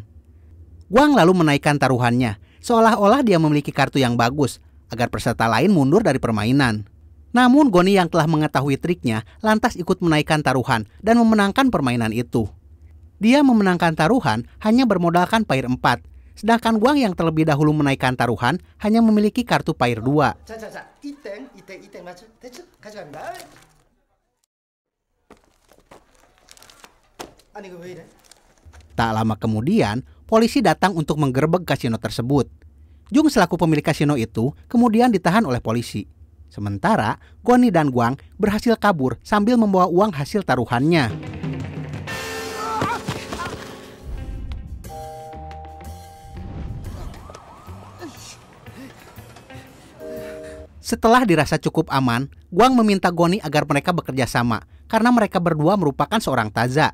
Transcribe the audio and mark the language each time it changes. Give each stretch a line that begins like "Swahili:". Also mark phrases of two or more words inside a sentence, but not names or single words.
Indonesian: Guang lalu menaikkan taruhannya, seolah-olah dia memiliki kartu yang bagus, agar peserta lain mundur dari permainan. Namun Goni yang telah mengetahui triknya, lantas ikut menaikkan taruhan dan memenangkan permainan itu. Dia memenangkan taruhan hanya bermodalkan pair 4, sedangkan Guang yang terlebih dahulu menaikkan taruhan hanya memiliki kartu pair 2.
Korean: 자, 이땡 맞죠? 됐죠? 가져간다. 아니, 이거 왜 이래?
Indonesian: Tak lama kemudian, polisi datang untuk menggerebek kasino tersebut. Jung selaku pemilik kasino itu kemudian ditahan oleh polisi. Sementara, Goni dan Guang berhasil kabur sambil membawa uang hasil taruhannya. Setelah dirasa cukup aman, Guang meminta Goni agar mereka bekerja sama karena mereka berdua merupakan seorang taza.